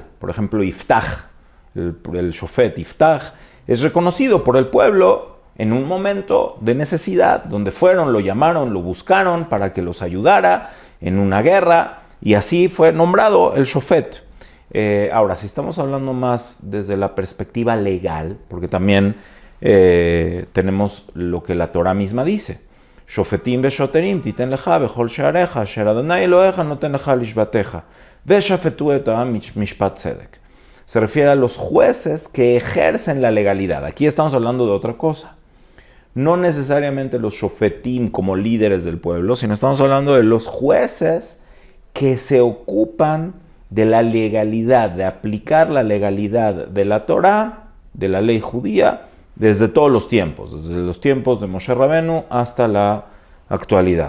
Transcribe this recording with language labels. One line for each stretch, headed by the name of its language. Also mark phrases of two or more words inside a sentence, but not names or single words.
Spanish: Por ejemplo, Iftach, el Shofet Iftach, es reconocido por el pueblo en un momento de necesidad, donde fueron, lo llamaron, lo buscaron para que los ayudara en una guerra, y así fue nombrado el Shofet. Ahora, si estamos hablando más desde la perspectiva legal, porque también tenemos lo que la Torah misma dice,
Hebrew: שופטים ושוטרים תתן לך בכל שעריך אשר ה' אלהיך נתן לך לשבטיך ושפטו את העם משפט צדק.
Spanish: Se refiere a los jueces que ejercen la legalidad. Aquí estamos hablando de otra cosa. No necesariamente los Shofetim como líderes del pueblo, sino estamos hablando de los jueces que se ocupan de la legalidad, de aplicar la legalidad de la Torá, de la ley judía, desde todos los tiempos, desde los tiempos de Moshe Rabenu hasta la actualidad.